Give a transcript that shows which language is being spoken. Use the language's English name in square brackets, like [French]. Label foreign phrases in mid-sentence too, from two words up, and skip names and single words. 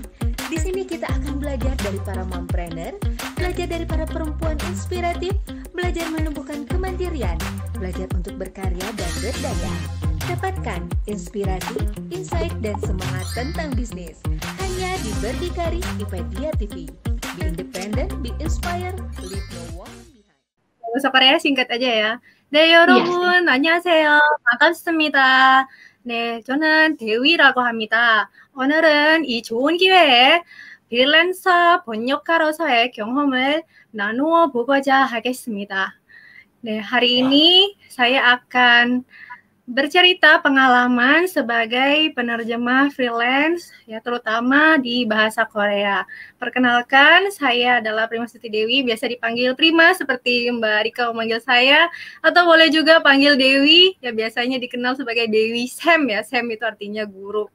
[Indonesian] Di sini kita akan belajar dari para mompreneur, belajar dari para perempuan inspiratif, belajar menumbuhkan kemandirian, belajar untuk berkarya dan berdaya. Dapatkan inspirasi, insight, dan semangat tentang bisnis hanya di Berdikari IPedia TV. [English] Be independent, be inspired, leave no one behind. [Indonesian] bahasa Korea singkat aja ya. [Korean] 네, 여러분, 안녕하세요. 반갑습니다. 네, 저는 대위라고 합니다. 오늘은 이 좋은 기회에 프리랜서 번역가로서의 경험을 나누어 보고자 하겠습니다. 네, [Indonesian] hari ini saya akan bercerita pengalaman sebagai penerjemah freelance, ya terutama di bahasa Korea. Perkenalkan, saya adalah Prima Suti Dewi, biasa dipanggil Prima seperti Mbak Rika memanggil saya, atau boleh juga panggil Dewi, ya biasanya dikenal sebagai Dewi Sam ya, Sam itu artinya guru.